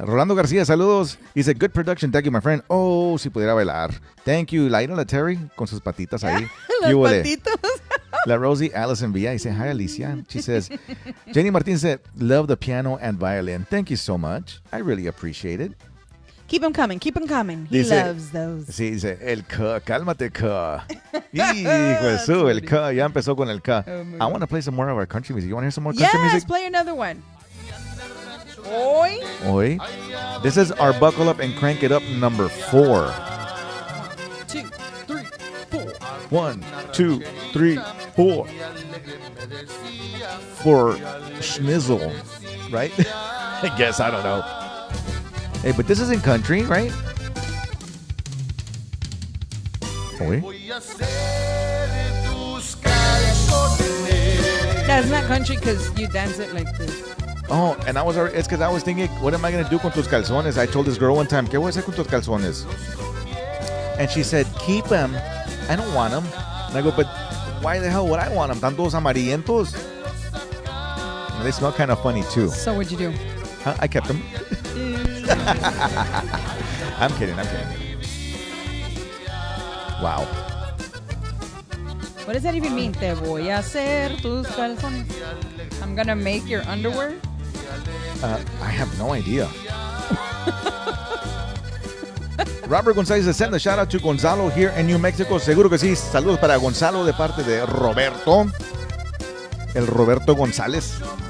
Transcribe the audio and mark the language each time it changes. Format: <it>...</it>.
<es>Rolando García, saludos.</es> <en>Dice, good production. Thank you, my friend.</en> <es>Oh, si pudiera bailar.</es> <en>Thank you.</en> <es>La Terry con sus patitas ahí. Los ¿Qué huele? patitos. La Rosie Allison Villa dice, hi, Alicia.</es> <en>She says, Jenny Martin said, love the piano and violin. Thank you so much. I really appreciate it. Keep them coming. Keep them coming. He Dice- loves those.</en> <es>Sí, dice, el K, cálmate K. Hijo de su, el K, ya empezó con el K.</es> <en>Oh, my I want to play some more of our country music. You want to hear some more country Yes, music? play another one.</en> <es>Hoy. Hoy.</es> <en>This is our Buckle Up and Crank It Up number 4. 2, 3, 4. 1, 2, 3, 4. For schnizzle, right? I guess, I don't know. Hey, but this isn't country, right?</en> <es>Hoy.</es> <en>That's not country because you dance it like this. Oh, and it's because I was thinking, what am I going to do</en> <es>con tus calzones?</es> <en>I told this girl one time,</en> <es>¿qué voy a hacer con tus calzones?</es> <en>And she said, keep them. I don't want them. And I go, but why the hell would I want them?</en> <es>Están todos amarillentos.</es> <en>And they smell kind of funny, too. So what'd you do? Huh? I kept them. I'm kidding. Wow. What does that even mean?</en> <es>Te voy a hacer tus calzones.</es> <en>I'm gonna make your underwear. I have no idea. Robert González says, send a shout out to Gonzalo here in New Mexico.</en> <es>Seguro que sí. Saludos para Gonzalo de parte de Roberto. El Roberto González.</es>